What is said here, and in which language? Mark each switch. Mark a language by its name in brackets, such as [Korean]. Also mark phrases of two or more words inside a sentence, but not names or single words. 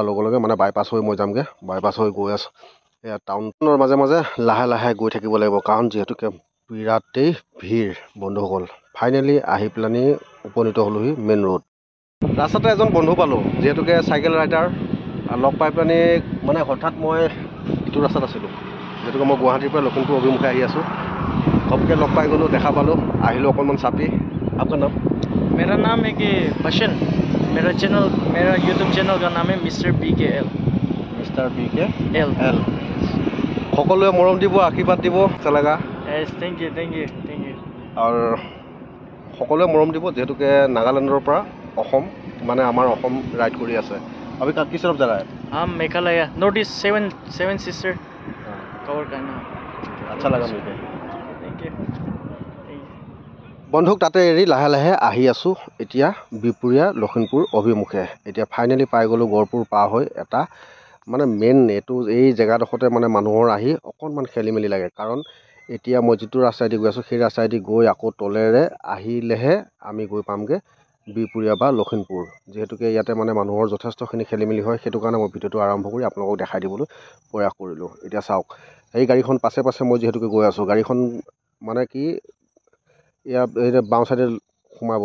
[Assamese] লগে লগে মানে বাইপাছ হৈ মই যামগৈ বাইপাছ হৈ গৈ আছোঁ এয়া টাউনৰ মাজে মাজে লাহে লাহে গৈ থাকিব লাগিব কাৰণ যিহেতুকে বিৰাটেই ভিৰ বন্ধুসকল ফাইনেলি আহি পেলানি উপনীত হ'লোহি [English] main road [Assamese] ৰাস্তাতে এজন বন্ধু পালোঁ যিহেতুকে [English] cycle rider [Assamese] লগ পাই পেলানি মানে হঠাৎ মই ইটো ৰাস্তাত আছিলোঁ যিহেতুকে মই গুৱাহাটীৰ পৰা লখিমপুৰ অভিমুখে আহি আছোঁ ঘপকৈ লগ পাই গ'লোঁ দেখা পালোঁ আহিলোঁ অকণমান চাপি আপোনাৰ নাম [Hindi] मेरा नाम है कि बशन मेरा [English] YouTube channel [Hindi] का नाम है मिस्टर BKL [Assamese] मिस्टर BKL সকলোৱে মৰম দিব আশীৰ্বাদ দিব চলেগা [English] thank you [Assamese] আৰু সকলোৱে মৰম দিব যিহেতুকে নাগালেণ্ডৰ পৰা অসম মানে আমাৰ অসম ৰাইড কৰি আছে [Hindi] अभी किस तरफ जा रहा है हम मेघालय नॉर्थ ईस्ट सेवन सिस्टर कवर करना अच्छा लगा मुझे [English] thank you [Assamese] বন্ধুক তাতে এৰি লাহে লাহে আহি আছোঁ এতিয়া বিপুৰীয়া লখিমপুৰ অভিমুখে এতিয়া ফাইনেলি পাই গ'লোঁ গড়পুৰ পাৰ হৈ এটা মানে মেইন এইটো এই জেগাডোখৰতে মানে মানুহৰ আহি অকণমান খেলি মেলি লাগে কাৰণ এতিয়া মই যিটো ৰাস্তাইদি গৈ আছোঁ সেই ৰাস্তাইদি গৈ আকৌ তলেৰে আহিলেহে আমি গৈ পামগৈ বিপুৰীয়া বা লখিমপুৰ যিহেতুকে ইয়াতে মানে মানুহৰ যথেষ্টখিনি খেলি মেলি হয় সেইটো কাৰণে মই ভিডিঅ'টো আৰম্ভ কৰি আপোনালোকক দেখাই দিবলৈ প্ৰয়াস কৰিলোঁ এতিয়া চাওক সেই গাড়ীখন পাছে পাছে মই যিহেতুকে গৈ আছোঁ গাড়ীখন মানে কি ইয়াত এই বাওঁ চাইডে সোমাব